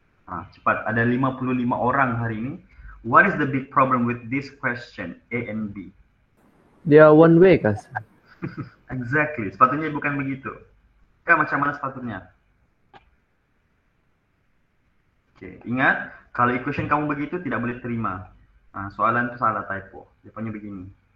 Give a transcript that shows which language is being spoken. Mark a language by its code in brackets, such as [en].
[ms] Cepat, ada 55 orang hari ini. [en] What is the big problem with this question, A and B? They are one way, kan? [ms] Exactly, sepatutnya bukan begitu. Kan macam mana sepatutnya? Oke, ingat, kalau equation kamu begitu tidak boleh terima. Soalan itu salah, typo. Dia punya begini.